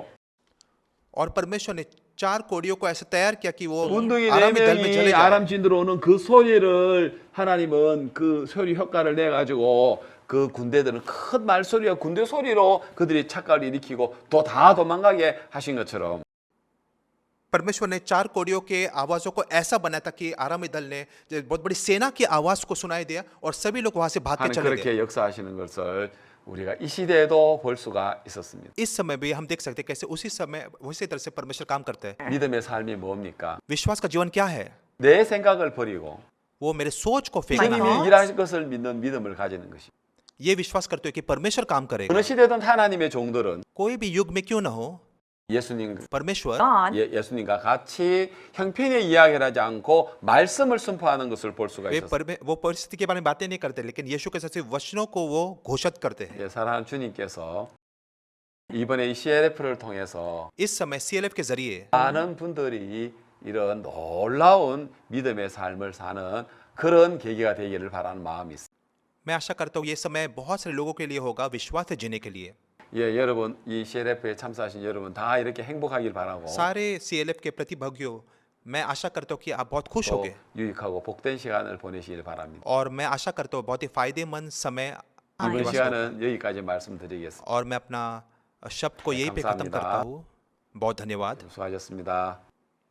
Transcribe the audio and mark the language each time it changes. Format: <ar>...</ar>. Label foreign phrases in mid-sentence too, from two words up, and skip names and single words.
<hi>और परमेश्वर ने 4 कोड़ियों को ऐसे तैयार किया कि वो</hi> <ko>문둥이</ko> <hi>आरामी दल में चले</hi> <ko>4명이</ko> <hi>जाए</hi> <ko>아람 진으로 오는 그 소리를 하나님은 그 소리 효과를 내 가지고 그 군대들은 큰 말소리와 군대 소리로 그들이 착각을 일으키고 또 다 도망가게 하신 것처럼</ko> <hi>परमेश्वर ने 4 कोड़ियों के आवाजों को ऐसा बनाया था कि आरामी दल ने बहुत बड़ी सेना की आवाज को सुनाई दिया और सभी लोग वहां से भाग के</hi> <ko>하나님</ko> <hi>चले गए</hi> <ko>그렇게 역사하시는 것을 우리가 이 시대에도 볼 수가 있었습니다.</ko> <hi>इस समय भी हम देख सकते हैं कैसे उसी समय उसी तरह से परमेश्वर काम करते हैं</hi> <ko>믿음의 삶이 뭡니까?</ko> <hi>विश्वास का जीवन क्या है</hi> <ko>내 생각을 버리고</ko> <hi>वो मेरे सोच को फेंकना</hi> <ko>주님이</ko> <hi>है</hi> <ko>일하실 것을 믿는 믿음을 가지는 것이.</ko> <hi>ये विश्वास करते हो कि परमेश्वर काम करेगा</hi> <ko>어느 시대든 하나님의 종들은</ko> <hi>कोई भी युग में क्यों ना हो</hi> <ko>예수님</ko> <hi>परमेश्वर</hi> <ko>God, 예수님과 같이 형편의 이야기를 하지 않고 말씀을 선포하는 것을 볼 수가 있었어요.</ko> <hi>वो परिस्थिति के बारे में बातें नहीं करते, लेकिन यीशु के जैसे वचनों को वो घोषित करते हैं।</hi> <ko>예, 사랑하는 주님께서 이번에 이 CLF를 통해서</ko> <hi>इस समय CLF के जरिए</hi> <ko>많은 분들이 이런 놀라운 믿음의 삶을 사는 그런 계기가 되기를 바라는 마음이 있습니다.</ko> <hi>मैं आशा करता हूँ ये समय बहुत सारे लोगों के लिए होगा विश्वास से जीने के लिए।</hi> <ko>예, 여러분 이 CLF에 참석하신 여러분 다 이렇게 행복하길 바라고</ko> <hi>सारे CLF के प्रतिभागियों, मैं आशा करता हूँ कि आप बहुत खुश</hi> <ko>또</ko> <hi>होंगे</hi> <ko>유익하고 복된 시간을 보내시길 바랍니다.</ko> <hi>और मैं आशा करता हूँ बहुत ही फायदेमंद समय</hi> <ko>이번</ko> <hi>आपके पास होगा।</hi> <ko>시간은 여기까지 말씀드리겠습니다.</ko> <hi>और मैं अपना शब्द को यहीं पे खत्म</hi> <ko>감사합니다.</ko> <hi>करता हूँ। बहुत धन्यवाद।</hi> <ko>수고하셨습니다.</ko>